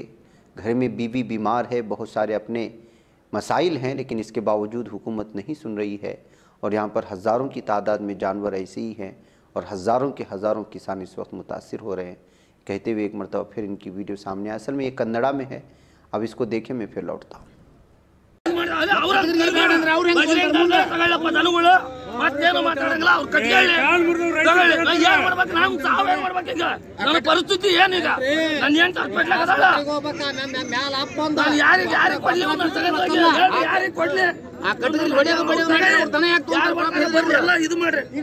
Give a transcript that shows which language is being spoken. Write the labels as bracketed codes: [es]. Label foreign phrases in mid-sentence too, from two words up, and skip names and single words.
[ur] گھر میں بیوی بیمار ہے، بہت سارے اپنے مسائل ہیں، لیکن اس کے باوجود حکومت نہیں سن رہی ہے اور یہاں پر ہزاروں کی تعداد میں جانور ایسے ہی ہیں اور ہزاروں کے ہزاروں کسان اس وقت متاثر ہو رہے ہیں. کہتے ہوئے ایک مرتبہ پھر ان کی ویڈیو سامنے آیا۔ اصل میں یہ کنڑا میں ہے، اب اس کو دیکھیں، میں پھر لوٹتا ہوں. [kn] ಮತ್ತೇನು ಮಾತಾಡಂಗಿಲ್ಲ, ಅವ್ರು ಕಟ್ಕೊಳ್ಳಿ ಏನ್ ಮಾಡ್ಬೇಕು, ನಾವು ಸಾವೇನ್ ಮಾಡ್ಬೇಕೀಗ, ನನ್ನ ಪರಿಸ್ಥಿತಿ ಏನೀಗ, ನನ್ನ ಏನ್ ತಪ್ಪಿಟ್ಲಾಗದಲ್ಲ, ನಾನು ಯಾರಿಗೆ ಕೊಡ್ಲಿ, ಯಾರಿಗೆ ಕೊಡ್ಲಿ, ಎಲ್ಲ ಇದು ಮಾಡ್ರಿ.